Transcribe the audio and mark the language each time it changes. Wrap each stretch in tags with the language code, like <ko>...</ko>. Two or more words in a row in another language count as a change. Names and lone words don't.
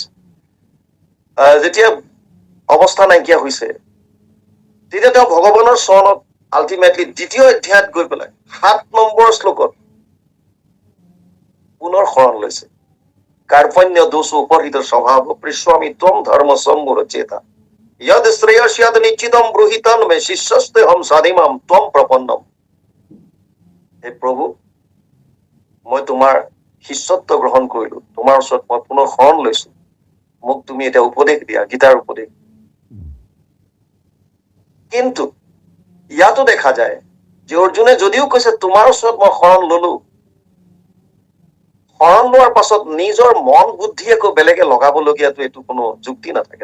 <as>যেতিয়া অৱস্থা নাইকিয়া হৈছে তেতিয়া তেওঁ ভগৱানৰ চৰণত আল্টিমেটলি 2য় অধ্যায়ত গৈ পেলাই 7 নম্বৰ শ্লোকত পুনৰ শৰণ লৈছে।</as> <sa>কাৰ্পণ্য দোষ উপহিত স্বভাৱ পৃষ্বামি ত্বম ধৰ্ম সম্মূঢ় চেতা यद श्रेयस्याद निश्चितम ब्रूहितन में शिष्यस्ते हम साधिमाम त्वम प्रपन्नम।</sa> <as>হে প্ৰভু, মই তোমাৰ শিষ্যত্ব গ্ৰহণ কৰিলো, তোমাৰ ওচৰত মই পুনৰ শৰণ লৈছো, মোক তুমি এটা উপদেশ দিয়া, গীতাৰ উপদেশ। কিন্তু ইয়াতো দেখা যায় যে অৰ্জুনে যদিও কৈছে তোমাৰ ওচৰত মই শৰণ ললো, শৰণ লোৱাৰ পাছত নিজৰ মন বুদ্ধি একো বেলেগে লগাবলগীয়াটো এইটো কোনো যুক্তি নাথাকে।</as>